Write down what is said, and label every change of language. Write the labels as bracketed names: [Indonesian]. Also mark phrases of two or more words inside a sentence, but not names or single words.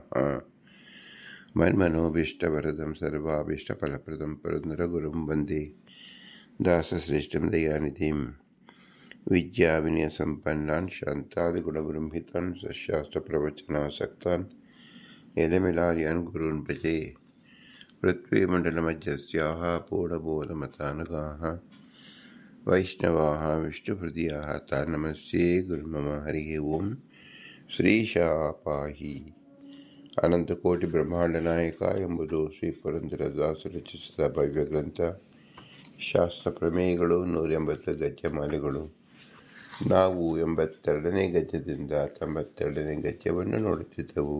[Sanskrit] मन्मनोभीष्टवरदं सर्वाभीष्टफलप्रदं पुरन्दरगुरुं वन्दे दासश्रेष्ठं दयानिधिं विद्याविनयसम्पन्नान् शान्तादिगुणबृंहितान् सशास्त्रप्रवचनासक्तान् यदमिलार्यान् गुरून् भजे। पृथ्वीमण्डलमध्यस्याः पूर्णबोधमतानुगाः वैष्णवाः विष्णुहृदयाः तान् नमस्ये गुरुमम। हरिः ओम्। [Kannada] ಶ್ರೀಶಾಪಾಹಿ ಅನಂತಕೋಟಿ ಬ್ರಹ್ಮಾಂಡ ನಾಯಕ ಎಂಬುದು ಶ್ರೀ ಪುರಂದರದಾಸರು ರಚಿಸಿದ ಭವ್ಯ ಗ್ರಂಥ. ಶಾಸ್ತ್ರ ಪ್ರಮೇಯಗಳು 180 ಗದ್ಯಮಾಲೆಗಳು. ನಾವು 82ನೇ ಗದ್ಯದಿಂದ 92ನೇ ಗದ್ಯವನ್ನು ನೋಡುತ್ತಿದ್ದೆವು.